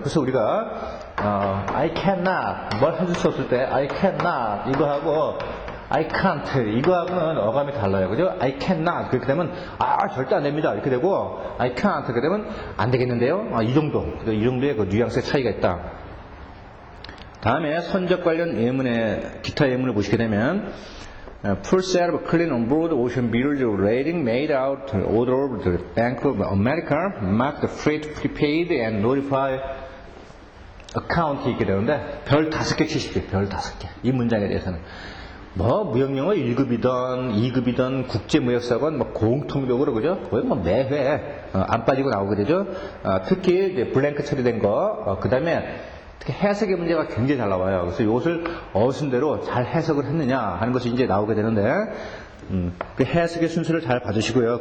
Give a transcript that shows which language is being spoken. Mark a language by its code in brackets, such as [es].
[ko] 그래서 우리가 [en] I cannot [ko] 뭘 해줄 수 없을 때 I cannot 이거 하고 [en] I can't [ko] 이거하고는 어감이 달라요. 그죠? [en] I cannot [ko] 그렇게 되면 절대 안 됩니다. 이렇게 되고 [en] I can't [ko] 그렇게 되면 안 되겠는데요. 이 정도. 이 정도의 그 뉘앙스의 차이가 있다. 다음에 선적 관련 예문의 기타 예문을 보시게 되면 [en] full set of clean on board ocean bills of lading made out order of the Bank of America mark the freight prepaid and notify account [ko] 이 있게 되는데 별 5개 치십시오. 별 5개. 이 문장에 대해서는 뭐 무역영어 1급이든 2급이든 국제무역사관 뭐 공통적으로 그죠? 거의 뭐 매회 안 빠지고 나오게 되죠. 특히 이제 블랭크 처리된 거 그다음에 특히 해석의 문제가 굉장히 잘 나와요. 그래서 이것을 어순대로 잘 해석을 했느냐 하는 것이 이제 나오게 되는데 그 해석의 순서를 잘 봐주시고요.